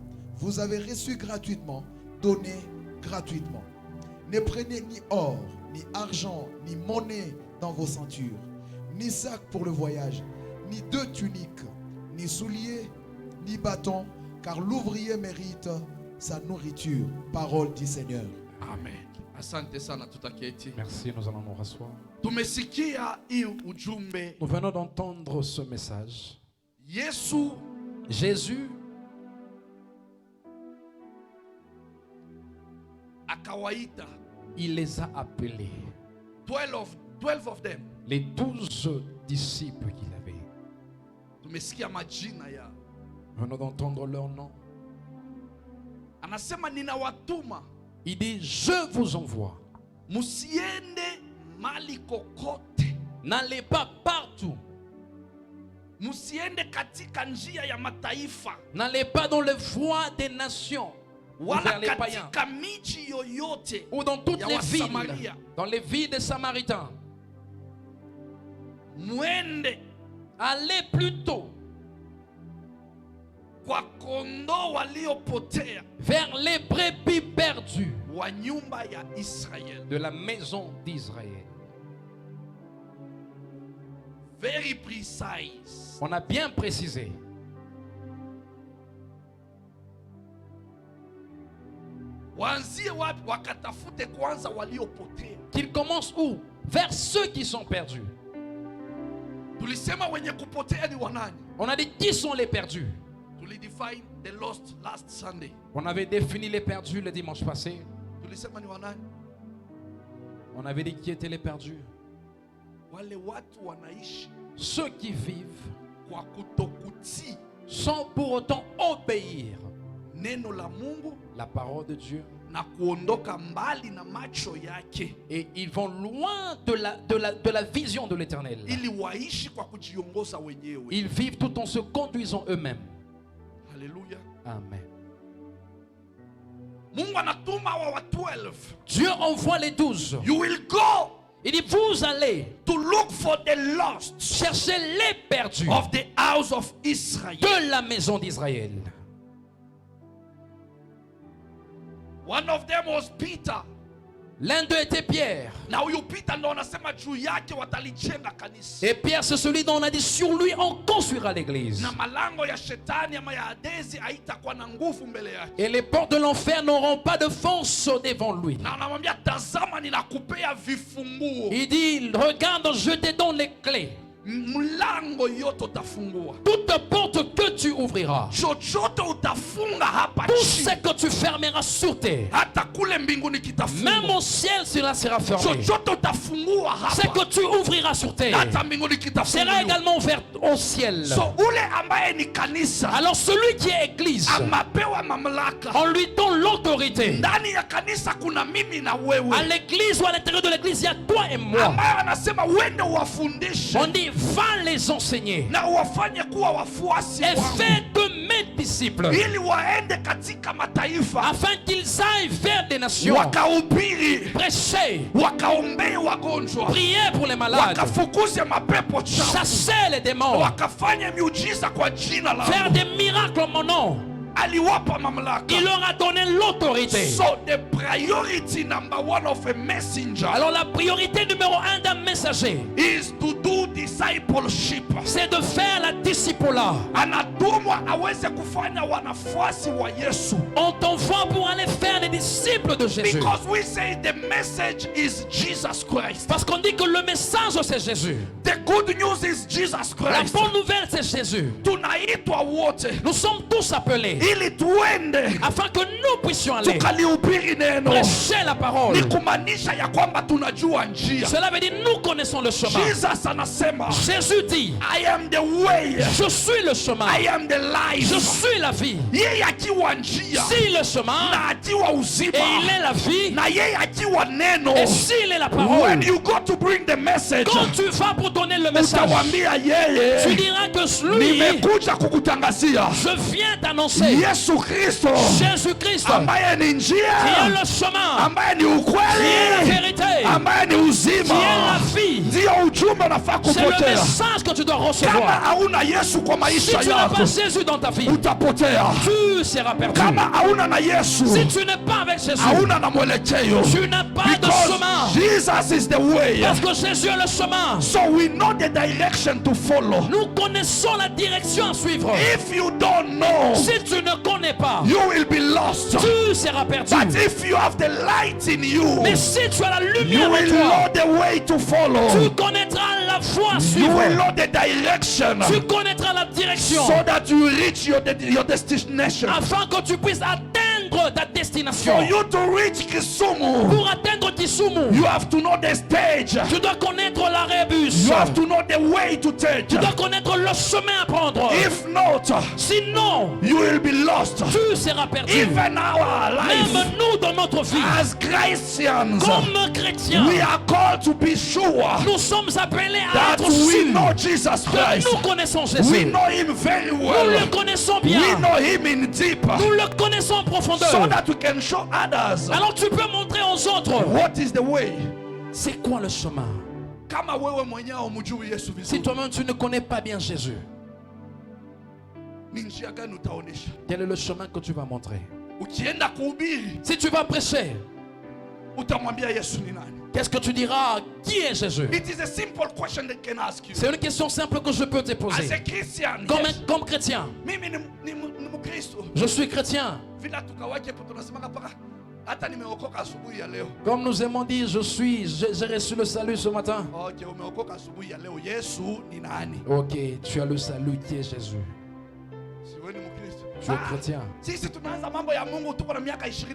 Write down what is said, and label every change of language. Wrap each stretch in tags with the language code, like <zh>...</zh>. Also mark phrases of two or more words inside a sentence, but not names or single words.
<fr>Vous avez reçu gratuitement, donnez gratuitement. Ne prenez ni or, ni argent, ni monnaie dans vos ceintures, ni sac pour le voyage, ni 2 tuniques, ni souliers, ni bâton, car l'ouvrier mérite sa nourriture. Parole du Seigneur.</fr> <sw>Amen. Asante sana, tutaketi.</sw> <fr>Merci, nous allons nous rasseoir.</fr> <sw>Tumesikia hii ujumbe.</sw> <fr>Nous venons d'entendre ce message.</fr> <sw>Jésus akawaita,</sw> <fr>il les a appelés.</fr> <en>12 of them.</en> <fr>Les 12 disciples qu'il avait.</fr> <sw>Tumesikia majina ya.</sw> <fr>Nous venons d'entendre leur nom.</fr> <sw>Anasema ninawatuma.</sw> <fr>Il dit: je vous envoie.</fr> <sw>Musiende mali kokote.</sw> <fr>N'allez pas partout.</fr> <sw>Musiende katika njia ya mataifa.</sw> <fr>N'allez pas dans les voies des nations.</fr> <sw>Wala katika miji yoyote.</sw> <fr>Ou dans toutes les villes.</fr> <sw>Samaria.</sw> <fr>Dans les villes des Samaritains.</fr> <sw>Muende.</sw> <fr>Allez plutôt</fr> <sw>kwa kondoo waliopotea,</sw> <fr>vers les brebis perdues</fr> <sw>wa nyumba ya Israël,</sw> <fr>de la maison d'Israël.</fr> <en>Very precise.</en> <fr>On a bien précisé.</fr> <sw>Waanzie wapi? Wakatafute kwanza waliopotea.</sw> <fr>Qu'il commence où? Vers ceux qui sont perdus.</fr> <sw>Tulisema wenye kupotea ni wanani?</sw> <fr>On a dit qui sont les perdus.</fr> <en>Tulidefine the lost last Sunday.</en> <fr>On avait défini les perdus le dimanche passé.</fr> <sw>Tulisema ni wanani?</sw> <fr>On avait dit qui étaient les perdus.</fr> <sw>Wale watu wanaishi,</sw> <fr>ceux qui vivent</fr> <sw>kwa kutokutii,</sw> <fr>sans pour autant obéir</fr> <sw>neno la Mungu,</sw> <fr>la parole de Dieu,</fr> <sw>na kuondoka mbali na macho yake,</sw> <fr>et ils vont loin de la vision de l'Éternel.</fr> <sw>Ili waishi kwa kujiongoza wenyewe.</sw> <fr>Ils vivent tout en se conduisant eux-mêmes. Alléluia. Amen.</fr> <sw>Mungu anatuma wa 12.</sw> <fr>Dieu envoie les 12.</fr> <en>You will go</en> <fr>Il dit, vous allez</fr> <en>to look for the lost</en> <fr>chercher les perdus</fr> <en>of the house of Israel.</en> <fr>de la maison d'Israël.</fr> <en>One of them was Peter.</en> <fr>L'un d'eux était Pierre.</fr> <sw>Na huyu Peter ndo anasema juu yake watalijenga kanisa.</sw> <fr>Et Pierre, c'est celui dont on a dit, sur lui on construira l'église.</fr> <sw>Na malango ya shetani ama ya Hadesi haitakuwa na nguvu mbele yake.</sw> <fr>Et les portes de l'enfer n'auront pas de force devant lui.</fr> <sw>Na anamwambia tazama ninakupea vifunguo.</sw> <fr>Il dit, regarde, je te donne les clés.</fr> <sw>Mlango yote utafungua.</sw> <fr>Toute porte que tu ouvriras,</fr> <sw>Chochote utafunga hapa</sw> <fr>tout</fr> <sw>chini.</sw> <fr>ce que tu fermeras sur terre,</fr> <sw>Hata kule mbinguni</sw> <fr>même</fr> <sw>kitafungwa.</sw> <fr>au ciel cela sera fermé.</fr> <sw>Chochote utafungua</sw> <fr>Ce</fr> <sw>hapa.</sw> <fr>que tu ouvriras sur terre</fr> <sw>Hata mbinguni</sw> <fr>sera</fr> <sw>kitafunguliwa.</sw> <fr>également ouvert au ciel.</fr> <sw>So ule ambaye ni kanisa</sw> <fr>Alors celui qui est église,</fr> <sw>amapewa mamlaka.</sw> <fr>on lui donne l'autorité.</fr> <sw>Ndani ya kanisa kuna mimi na wewe.</sw> <fr>À l'église ou à l'intérieur de l'église, il y a toi et moi.</fr> <sw>Ambaye anasema wende wafundishe</sw> <fr>On dit, va les enseigner</fr> <sw>na wafanye kuwa wafuasi</sw> <fr>et</fr> <sw>wangu.</sw> <fr>fais de mes disciples,</fr> <sw>Ili waende katika mataifa</sw> <fr>afin qu'ils aillent vers des nations,</fr> <sw>wakahubiri,</sw> <fr>prêcher,</fr> <sw>wakaombee wagonjwa,</sw> <fr>prier pour les malades,</fr> <sw>wakafukuze mapepo chafu,</sw> <fr>chasser les démons,</fr> <sw>wakafanye miujiza kwa jina</sw> <fr>faire</fr> <sw>langu.</sw> <fr>des miracles en mon nom.</fr> <sw>Aliwapa mamlaka.</sw> <fr>Il leur a donné l'autorité.</fr> <en>So the priority number one of a messenger</en> <fr>Alors la priorité numéro 1 d'un messager,</fr> <en>is to do discipleship.</en> <fr>c'est de faire la disciple-là.</fr> <sw>Anatumwa aweze kufanya wanafuasi wa Yesu.</sw> <fr>On t'envoie pour aller faire les disciples de Jésus.</fr> <en>Because we say the message is Jesus Christ.</en> <fr>Parce qu'on dit que le message c'est Jésus.</fr> <en>The good news is Jesus</en> <fr>La</fr> <en>Christ.</en> <fr>bonne nouvelle c'est Jésus.</fr> <sw>Tunaitwa wote</sw> <fr>Nous sommes tous appelés</fr> <sw>ili tuende</sw> <fr>afin que nous puissions aller</fr> <sw>tukalihubiri neno.</sw> <fr>prêcher la parole.</fr> <sw>Ni kumaanisha ya kwamba tunajua njia.</sw> <fr>Cela veut dire nous connaissons le chemin.</fr> <sw>Jesus anasema,</sw> <fr>Jésus dit,</fr> <en>I am the way,</en> <fr>je suis le chemin,</fr> <en>I am the life.</en> <fr>je suis la vie.</fr> <sw>Yeye akiwa njia</sw> <fr>Si le chemin</fr> <sw>na akiwa</sw> <fr>et</fr> <sw>uzima</sw> <fr>il est la vie,</fr> <sw>na yeye akiwa neno.</sw> <fr>et s'il est la</fr> <en>When</en> <fr>parole,</fr> <en>you go to bring the message,</en> <fr>quand tu vas pour donner le message,</fr> <sw>utawambia</sw> <fr>tu</fr> <sw>yeye,</sw> <fr>diras que lui,</fr> <sw>nimekuja kukutangazia</sw> <fr>je viens t'annoncer</fr> <sw>Yesu Kristo</sw> <fr>Jésus-Christ</fr> <sw>ambaye ni</sw> <fr>qui est</fr> <sw>njia,</sw> <fr>le chemin,</fr> <sw>ambaye ni</sw> <fr>qui est la</fr> <sw>ukweli,</sw> <fr>vérité,</fr> <sw>ambaye ni</sw> <fr>qui est la</fr> <sw>uzima.</sw> <fr>vie.</fr> <sw>Ndio ujumbe unafaa</sw> <fr>C'est le</fr> <sw>kupotea.</sw> <fr>message que tu dois</fr> <sw>Kama</sw> <fr>recevoir.</fr> <sw>hauna Yesu kwa</sw> <fr>Si</fr> <sw>maisha</sw> <fr>tu n'as</fr> <sw>yako</sw> <fr>pas Jésus dans ta vie,</fr> <sw>utapotea.</sw> <fr>tu seras perdu.</fr> <sw>Kama hauna na Yesu</sw> <fr>Si tu n'es pas avec Jésus,</fr> <sw>hauna na mwelekeo.</sw> <fr>tu n'as pas de</fr> <en>Because</en> <fr>chemin.</fr> <en>Jesus is the way.</en> <fr>Parce que Jésus est le chemin.</fr> <en>So we know the direction to follow.</en> <fr>Nous connaissons la direction à suivre.</fr> <en>If you don't know,</en> <fr>Si tu ne connais pas,</fr> <en>you will be lost.</en> <fr>tu seras perdu.</fr> <en>But if you have the light in you,</en> <fr>Mais si tu as la</fr> <en>you</en> <fr>lumière en</fr> <en>will</en> <fr>toi,</fr> <en>know the way to</en> <fr>tu</fr> <en>follow.</en> <fr>connaîtras la voie à</fr> <en>You</en> <fr>suivre.</fr> <en>will know the direction</en> <fr>Tu connaîtras la direction</fr> <en>so that you reach your destination.</en> <fr>afin que tu puisses atteindre ta</fr> <en>For</en> <fr>destination.</fr> <en>you to reach Kisumu,</en> <fr>Pour atteindre Kisumu,</fr> <en>you have to know the stage.</en> <fr>tu dois connaître l'arrêt bus.</fr> <en>You have to know the way to take.</en> <fr>Tu dois connaître le chemin à prendre.</fr> <en>If not,</en> <fr>Sinon,</fr> <en>you will be lost.</en> <fr>tu seras perdu.</fr> <en>Even our life</en> <fr>Même nous, dans notre vie,</fr> <en>as Christians,</en> <fr>comme chrétiens,</fr> <en>we are called to be sure</en> <fr>nous sommes appelés à</fr> <en>that</en> <fr>être</fr> <en>we</en> <fr>sûrs</fr> <en>know Jesus</en> <fr>que</fr> <en>Christ.</en> <fr>nous connaissons</fr> <en>We</en> <fr>Jésus.</fr> <en>know him very</en> <fr>Nous</fr> <en>well.</en> <fr>le connaissons</fr> <en>We</en> <fr>bien.</fr> <en>know him in deep.</en> <fr>Nous le connaissons en</fr> <en>So</en> <fr>profondeur.</fr> <en>that we can show others</en> <fr>Alors tu peux montrer aux autres,</fr> <en>what is the way.</en> <fr>c'est quoi le chemin.</fr> <sw>Kama wewe mwenyewe umjui Yesu</sw> <fr>Si</fr> <sw>vizuri,</sw> <fr>toi-même tu ne connais pas bien Jésus,</fr> <sw>ni njia gani utaonesha?</sw> <fr>quel est le chemin que tu vas montrer?</fr> <sw>Ukienda kuhubiri,</sw> <fr>Si tu vas prêcher,</fr> <sw>utamwambia Yesu ni nani?</sw> <fr>qu'est-ce que tu diras? Qui est Jésus?</fr> <en>It is a simple question that can ask you.</en> <fr>C'est une question simple que je peux te</fr> <en>As</en> <fr>poser.</fr> <en>a Christian, yes.</en> <fr>Comme chrétien,</fr> <sw>Mimi ni Mkristo.</sw> <fr>je suis chrétien.</fr> <sw>Vila tukawake hapo tunasemanga paka hata nimeokoka asubuhi ya leo.</sw> <fr>Comme nous aimons dire, j'ai reçu le salut ce matin.</fr> <sw>Okay, umeokoka asubuhi ya leo. Yesu ni nani?</sw> <fr>Ok, tu as le salut qui est Jésus.</fr> <sw>Si wewe ni Mkristo.</sw> <fr>Tu es chrétien.</fr> <sw>Sisi tunaanza mambo ya Mungu tuko na miaka 20</sw>